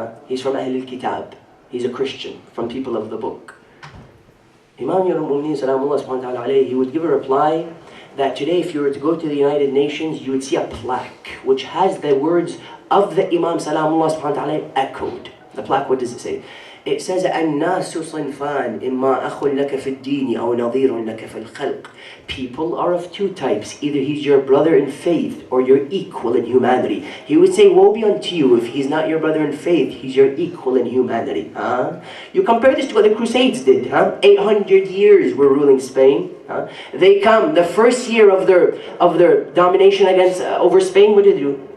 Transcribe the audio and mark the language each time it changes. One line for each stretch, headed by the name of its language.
English: He's from Ahl al-Kitab. He's a Christian, from people of the book. Imam Al-Mu'mineen, salamullah subhanahu wa ta'ala alayhi, he would give a reply that today if you were to go to the United Nations, you would see a plaque which has the words of the Imam salamullah subhanahu wa ta'ala echoed. The plaque, what does it say? It says,
Arabic: الناس صنفان إما أخ لك في الدين أو نظير لك في الخلق.
English: People are of two types. Either he's your brother in faith or your equal in humanity. He would say, woe be unto you if he's not your brother in faith, he's your equal in humanity. You compare this to what the Crusades did. 800 years were ruling Spain. They come, the first year of their domination against over Spain, what did they do?